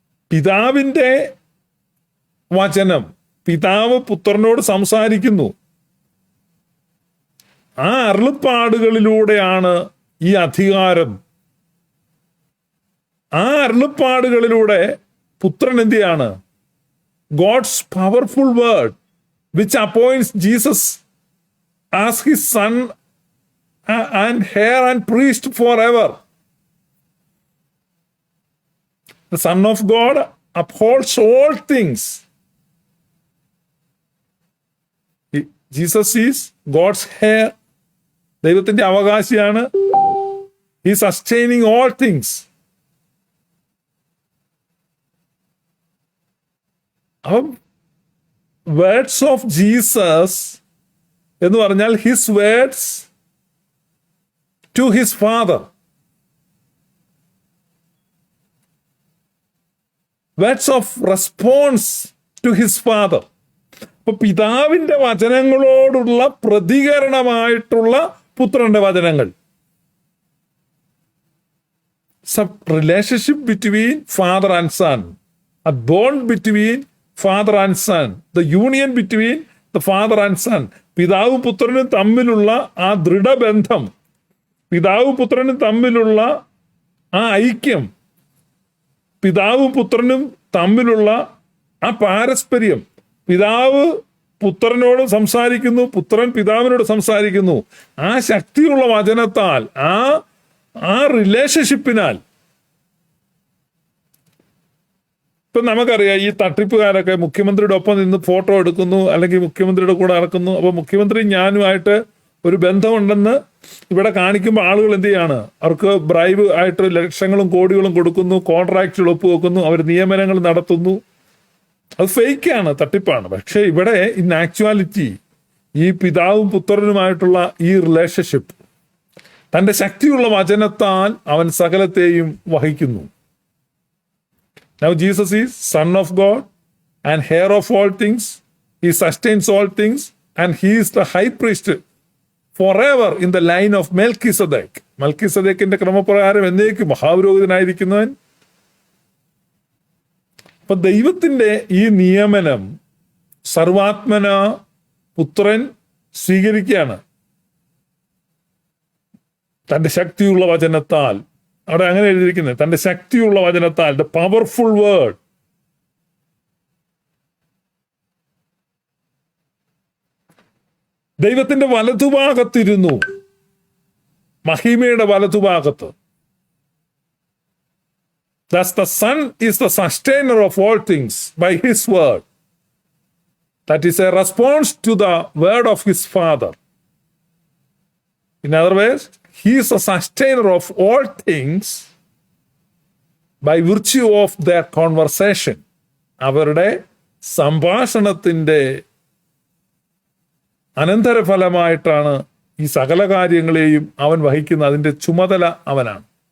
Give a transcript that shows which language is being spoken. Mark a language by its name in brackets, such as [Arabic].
[Malayalam] പിതാവിൻ്റെ വചനം, പിതാവ് പുത്രനോട് സംസാരിക്കുന്നു. ആ അരുളപ്പാടുകളിലൂടെയാണ് ഈ അധികാരം. ആ അരുളപ്പാടുകളിലൂടെ പുത്രൻ എന്ത് ചെയ്യാണ്? [English] God's powerful word which appoints Jesus as his son and heir and priest forever. The Son of God upholds all things. Jesus is God's heir. [Malayalam] ദൈവത്തിന്റെ അവകാശിയാണ്. [English] He is sustaining all things. അപ്പം words of Jesus [Malayalam] എന്ന് പറഞ്ഞാൽ [English] His words to his father, words of response to his father. [Malayalam] അപ്പൊ പിതാവിന്റെ വചനങ്ങളോടുള്ള പ്രതികരണമായിട്ടുള്ള പുത്രന്റെ വചനങ്ങൾ. [English] Relationship between father and son, a bond between father and son, the union between the father and son. [Malayalam] പിതാവും പുത്രനും തമ്മിലുള്ള ആ ദൃഢബന്ധം, പിതാവും പുത്രനും തമ്മിലുള്ള ആ ഐക്യം, പിതാവും പുത്രനും തമ്മിലുള്ള ആ പാരസ്പര്യം. പിതാവ് പുത്രനോട് സംസാരിക്കുന്നു, പുത്രൻ പിതാവിനോട് സംസാരിക്കുന്നു. ആ ശക്തിയുള്ള വചനത്താൽ, ആ റിലേഷൻഷിപ്പിനാൽ. ഇപ്പം നമുക്കറിയാം, ഈ തട്ടിപ്പുകാരൊക്കെ മുഖ്യമന്ത്രിയുടെ ഒപ്പം നിന്ന് ഫോട്ടോ എടുക്കുന്നു, അല്ലെങ്കിൽ മുഖ്യമന്ത്രിയുടെ കൂടെ നടക്കുന്നു. അപ്പോൾ മുഖ്യമന്ത്രി ഞാനുമായിട്ട് ഒരു ബന്ധമുണ്ടെന്ന് ഇവിടെ കാണിക്കുമ്പോൾ ആളുകൾ എന്ത് ചെയ്യാണ്? അവർക്ക് ബ്രൈബ് ആയിട്ട് ലക്ഷങ്ങളും കോടികളും കൊടുക്കുന്നു, കോൺട്രാക്റ്റുകൾ ഒപ്പുവെക്കുന്നു, അവർ നിയമനങ്ങൾ നടത്തുന്നു. അത് ഫേക്കാണ്, തട്ടിപ്പാണ്. പക്ഷെ ഇവിടെ [English] in actuality [Malayalam] ഈ പിതാവും പുത്രനുമായിട്ടുള്ള ഈ റിലേഷൻഷിപ്പ്, തൻ്റെ ശക്തിയുള്ള വചനത്താൽ അവൻ സകലത്തെയും വഹിക്കുന്നു. [English] Now Jesus is Son of God and heir of all things. He sustains all things and he is the high priest forever in the line of Melchizedek. [Malayalam] മൽക്കിസദേക്കിന്റെ ക്രമപ്രകാരം എന്നേക്കും മഹാപുരോഹിതനായിരിക്കുന്നവൻ. അപ്പൊ ദൈവത്തിന്റെ ഈ നിയമനം സർവാത്മന പുത്രൻ സ്വീകരിക്കുകയാണ് തന്റെ ശക്തിയുള്ള വചനത്താൽ. അവിടെ അങ്ങനെ എഴുതിയിരിക്കുന്നത്, തന്റെ ശക്തിയുള്ള വചനത്താൽ, [English] The powerful word. [Malayalam] ദൈവത്തിന്റെ വലതുഭാഗത്തിരുന്നു, മഹിമയുടെ വലതുഭാഗത്ത്. [English] Thus the Son is the sustainer of all things by his word. That is a response to the word of his Father. In other words, he is the sustainer of all things by virtue of their conversation. [Malayalam] അവരുടെ സംഭാഷണത്തിന്റെ അനന്തരഫലമായിട്ടാണ് ഈ സകല കാര്യങ്ങളെയും അവൻ വഹിക്കുന്ന, അതിന്റെ ചുമതല അവനാണ്.